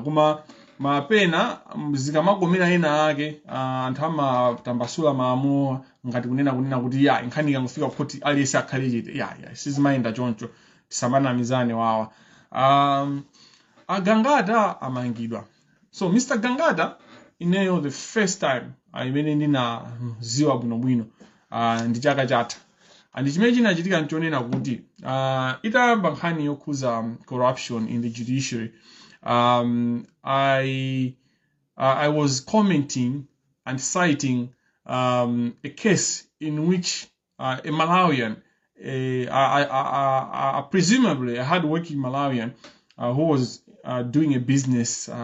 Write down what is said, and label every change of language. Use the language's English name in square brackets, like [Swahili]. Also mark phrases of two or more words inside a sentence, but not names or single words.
[Nyanja] Koma mapena zikamakomera ena ake anthu amatambasula maamulo ngati kunena kuti ya nkhani ikangofika kuti aliyense akhale chete ya sizimayenda choncho, tisamanamizane wawa. Gangata amangidwa. So Mr. Gangata, ineyo [English] the first time [Nyanja] imene ndinaziwa bwinobwino ndi chaka chatha. [English] And [Nyanja] chimene chinachitika nchonena kuti itayamba nkhani yokhuza [English] corruption in the judiciary, I was commenting and citing a case in which a Malawian, presumably a hard-working Malawian, who was doing a business,